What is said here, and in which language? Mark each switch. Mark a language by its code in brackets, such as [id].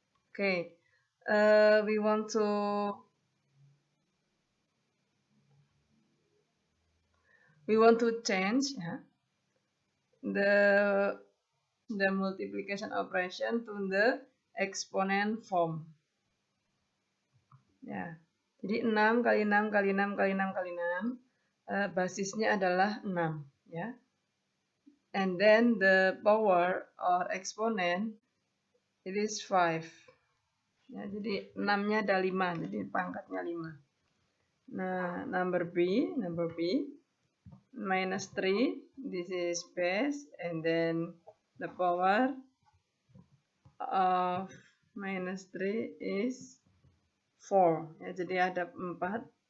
[en] Okay, we want to change the multiplication operation to the exponent form. [id] Ya, jadi 6 kali 6 kali 6 kali 6 kali 6, basisnya adalah 6. Ya. [en] And then the power or exponent it is 5. [id] Ya, jadi 6-nya ada 5, jadi pangkatnya 5. [en] Nah, number B, minus 3, this is base, and then the power of minus 3 is 4. [id] Ya, jadi ada 4.